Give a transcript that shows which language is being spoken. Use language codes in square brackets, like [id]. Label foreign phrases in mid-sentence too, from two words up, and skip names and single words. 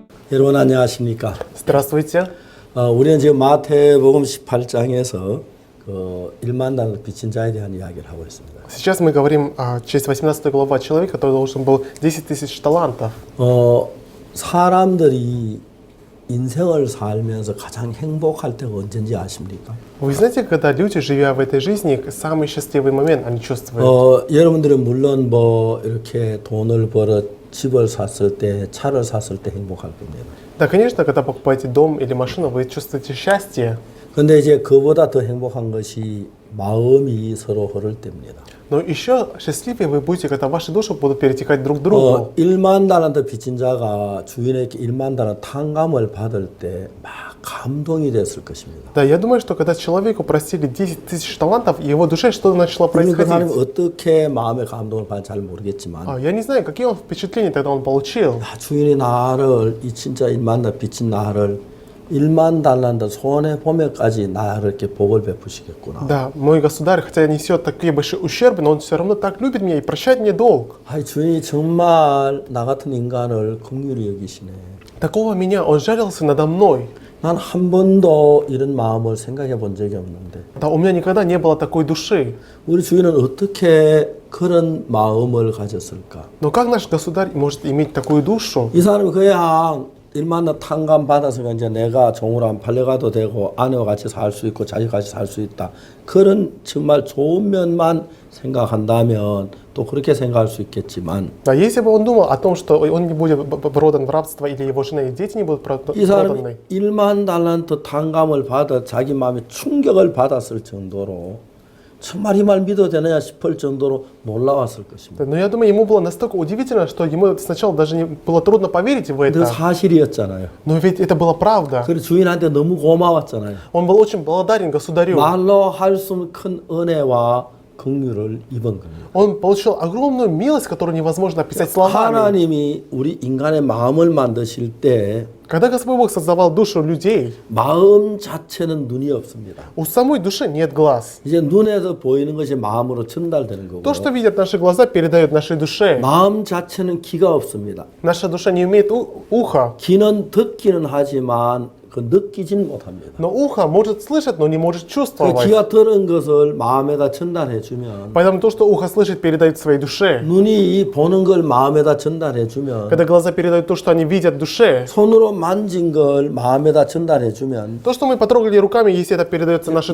[ko] 여러분 안녕하십니까? [ru] Здравствуйте. [ko] 우리는 지금 마태복음 18장에서 그 1만 달러 빚진 자에 대한 이야기를 하고 있습니다. [ru] Сейчас мы говорим через 18 глава о человеке, который должен был 10 тысяч талантов. [ko] 사람들이 인생을 살면서 가장 행복할 때가 언제인지 아십니까? [ru] Вы знаете, когда люди, живя в этой жизни, самый счастливый момент они чувствуют? [ko] 여러분들은 물론 뭐 이렇게 돈을 벌어 집을 샀을 때, 차를 샀을 때 행복할 겁니다. [ru] Да, конечно, когда покупаете дом или машину, вы чувствуете счастье. [ko] 근데 이제 그보다 더 행복한 것이 마음이 서로 흐를 때입니다. [ru] Но еще счастливее вы будете, когда ваши души будут перетекать друг к другу. [ko] 1만 달란트 빚진 자가 주인에게 1만 달란트 탕감을 받을 때 막 감동이 됐을 것입니다. [ru] Да, я думаю, что когда человеку простили 10 тысяч талантов, его душе что-то начало [ko] 그 사람이 [ru] происходить. [ko] 어떻게 마음의 감동을 받는지 잘 모르겠지만 [ru] Я не знаю, какие он впечатления тогда он получил. [ko] 주인이 나를 이 진짜 1만 달란트 빚진 나를 1만 달란트 손해 보면까지 나를 이렇게 복을 베푸시겠구나. [ru] Да, мой государь, хотя несет такие большие ущербы, но он все равно так любит меня и прощает мне долг. [ko] 주인이 정말 나 같은 인간을 긍휼히 여기시네. [ru] Такого меня, он жалился надо мной. [ko] 난 한 번도 이런 마음을 생각해 본 적이 없는데 [ru] Да, у меня никогда не было такой души. [ko] 우리 주인은 어떻게 그런 마음을 가졌을까? [ru] Но как наш государь может иметь такую душу? [ko] 이 사람이 그냥 1만 원 탕감 받아서 이제 내가 종으로 안 팔려가도 되고 아내와 같이 살 수 있고 자식 같이 살 수 있다. 그런 정말 좋은 면만 생각한다면 또 그렇게 생각할 수 있겠지만 [ru] Да, если бы он думал о том, что он не будет продан в рабство или его жена и дети не будут [ko] 이 사람이 [ru] проданы, [ko] 1만 달란트 탕감을 받아 자기 마음에 충격을 받았을 정도로 정말 이 말 믿어도 되느냐 싶을 정도로 놀라웠을 것입니다. [ru] но я думаю, ему было настолько удивительно, что ему сначала даже не было трудно поверить в [ko] 근데 [ru] это. [ko] 사실이었잖아요. [ru] Но ведь это была правда. [ko] 그리고 주인한테 너무 고마웠잖아요. [ru] Он был очень благодарен государю. [ko] 말로 할 수 없는 큰 은혜와 긍휼을 입은 겁니다. [ru] Он получил огромную милость, которую невозможно описать словами. [ko] 하나님이 우리 인간의 마음을 만드실 때 [ru] Когда Господь Бог создавал душу людей, [ko] 마음 자체는 눈이 없습니다. [ru] у самой души нет глаз. [ko] 이제 눈에서 보이는 것이 마음으로 전달되는 거고 [ru] То, что видят наши глаза, передает нашей душе. [ko] 마음 자체는 귀가 없습니다. [ru] Наша душа не имеет уха, [ko] 귀는 듣기는 하지만 그 느끼진 못합니다. [ru] но ухо может слышать, но не может [ko] 그 [ru] чувствовать. [ko] 귀가 들은 것을 마음에다 전달해 주면 [ru] Поэтому то, что ухо слышит, передает своей душе. [ko] 눈이 보는 걸 마음에다 전달해 주면 [ru] Когда глаза передают то, что они видят душе, [ko] 손으로 만진 걸 마음에다 전달해 주면 [ru] то, что мы потрогали руками, если это передается нашей